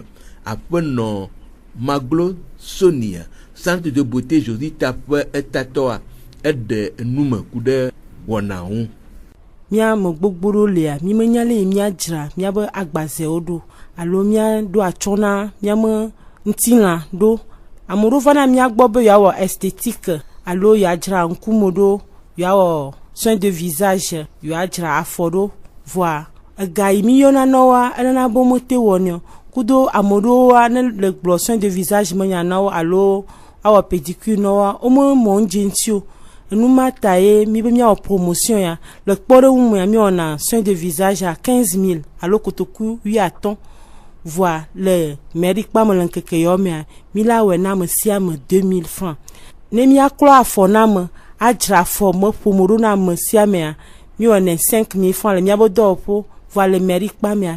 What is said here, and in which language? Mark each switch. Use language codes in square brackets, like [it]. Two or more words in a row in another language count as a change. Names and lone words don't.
[ee] Aƒenɔ Maglo Sonia, Centre de beauté Josita ƒe etatɔa eɖe nume ku ɖe wɔna ŋu. Miame gbogbo ɖo lea, mi menya le miadzra miabe agbazewo ɖo alo miaɖo atsɔ na miame ŋutilã ɖo. Ame ɖewo va na miagbɔ be yeawɔ esthétique alo yeadzra ŋkume ɖo, yeawɔ [fr] soin de visage, [ee] yeadzra afɔ ɖo, voa ega yi mi yɔna nɔwoa enana be mete wɔnɛ kudo ame ɖewoa ne le gblɔ [fr] soin de visage [ee] menya na wo alo awɔ pédicure nɔwoa wome mɔ ŋdzi ŋuti o. Enuma ta ye mi be miawɔ promotion ya le kpɔɖeŋu me miawɔna [fr] soin de visage [ee] à 15 000 alo kotoku 8 voa le mairie kpame le ŋkeke yawo mea mi la wɔe na ame sia ame 2 000 francs. Ne miaklɔ afɔ na ame adzra fɔ me ƒomo ɖo na ame sia mea mi wɔnɛ 5,000 francs le miabe dɔwɔƒo va le mairie kpa mea